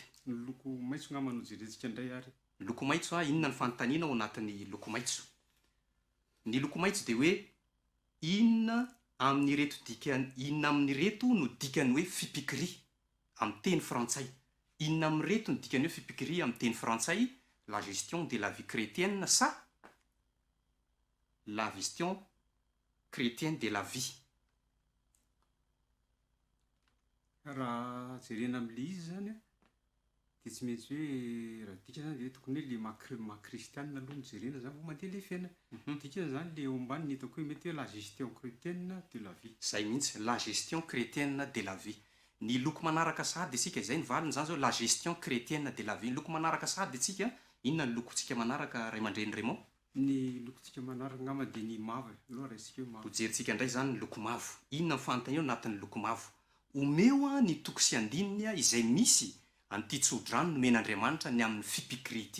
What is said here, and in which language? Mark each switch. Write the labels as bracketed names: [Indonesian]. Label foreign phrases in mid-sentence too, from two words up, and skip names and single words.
[Malagasy] Ny loko maitso ngamba no jerentsika indray ary. Ny loko maitso inona ny fanontaniana ao anatin'ny loko maitso? Ny loko maitso dia hoe inona amin'ny reto no dikany hoe fipikry amin'ny teny frantsay? Inona amin'ny reto no dikany hoe fipikry amin'ny teny frantsay? [French] La gestion de la vie chrétienne sa la gestion chrétienne de la vie? [Malagasy] Raha jerena amin'ilay izy zany dia tsy maintsy hoe raha dika zany dia tokony hoe le maha-kristianina aloha no jerena zany vao mandeha le fiaina. Dika zany le eo ambany ny hitako hoe mety hoe [French] la gestion chrétienne de la vie. [Malagasy] Zay mihitsy, [French] la gestion chrétienne de la vie. [Malagasy] Ny loko manaraka sahady isika izay ny valiny zany zao, [French] la gestion chrétienne de la vie. [Malagasy] Ny loko manaraka sahady isika, inona ny lokontsika manaraka Ray aman-dreny Raymond? Ny lokontsika manaraka ngamba dia ny mavo aloha raha isika hoe mavo. Ho jerintsika indray zany ny loko mavo. Inona ny fanontaniana anatin'ny loko mavo? Omeo ny toko sy andininy izay misy an'ity tsodrano nomen'Andriamanitra ny amin'ny fipikry ity.